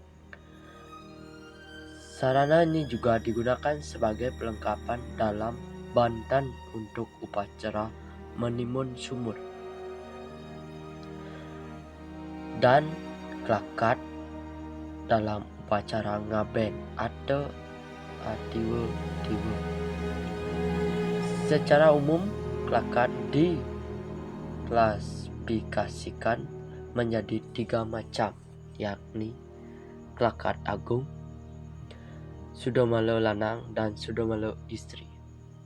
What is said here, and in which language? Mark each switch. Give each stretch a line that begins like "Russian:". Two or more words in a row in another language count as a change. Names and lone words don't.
Indonesian: Sarana ini juga digunakan sebagai perlengkapan dalam bantan untuk upacara menimun sumur dan klakat dalam upacara ngaben atau atiwa-tiwa. Secara umum, klakat diklasifikasikan menjadi 3 macam, yakni klakat agung, Sudomala lanang, dan Sudomala istri.